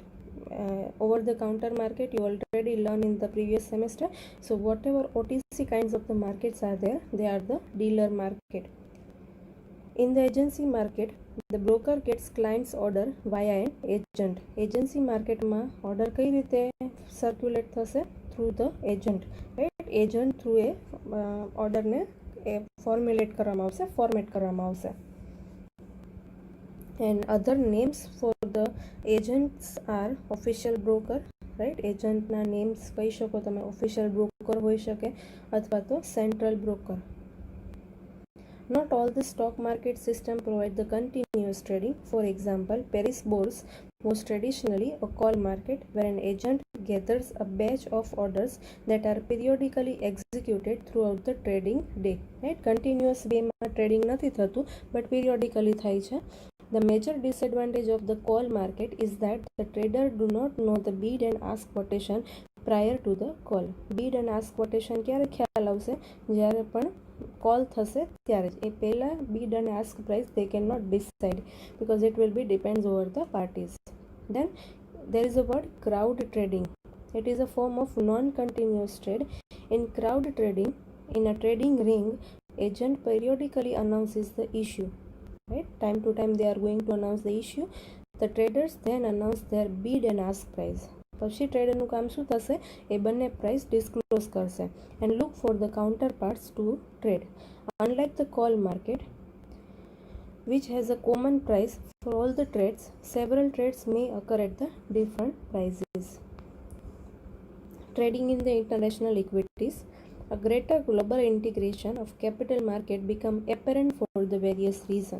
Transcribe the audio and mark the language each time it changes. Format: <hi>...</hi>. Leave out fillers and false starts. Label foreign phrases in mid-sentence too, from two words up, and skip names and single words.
<en>Over-the-counter market you already learned in the previous semester. So whatever OTC kinds of the markets are there, they are the dealer market. In the agency market, the broker gets client's order via an agent. Agency market</en> <gu>માં order કઈ રીતે circulate થશે?</gu> <en>Through the agent. Right? Agent through a order ને formulate</en> <gu>કરવામાં આવશે,</gu> <en>format</en> <gu>કરવામાં આવશે.</gu> <en>And other names for the agents are official broker. Right? Agent</en> <gu>ના names કહી શકો તમે,</gu> <en>official broker</en> <gu>હોઈ શકે અથવા તો</gu> <en>central broker. Not all the stock market system provide the continuous trading. For example, Paris Bourse was traditionally a call market where an agent gathers a batch of orders that are periodically executed throughout the trading day. Right? Continuous way</en> <gu>માં trading નથી થતું,</gu> <en>but periodically</en> <gu>થાય છે.</gu> <en>The major disadvantage of the call market is that the trader do not know the bid and ask quotation prior to the call. Bid and ask quotation</en> <gu>ક્યારે ખ્યાલ આવશે? જ્યારે પણ call થશે ત્યારે જ. એ પહેલા</gu> <en>bid and ask price they cannot decide because it will be depends over the parties. Then there is a word crowd trading. It is a form of non-continuous trade. In crowd trading, in a trading ring, agent periodically announces the issue, right? Time to time they are going to announce the issue. The traders then announce their bid and ask price.</en> <gu>પછી ટ્રેડરનું કામ શું થશે? એ બંને</gu> <en>price disclose</en> <gu>કરશે</gu> <en>and look for the counterparts to trade. Unlike the call market, which has a common price for all the trades, several trades may occur at the different prices. Trading in the international equities, a greater global integration of capital market become apparent for the various reasons.</en>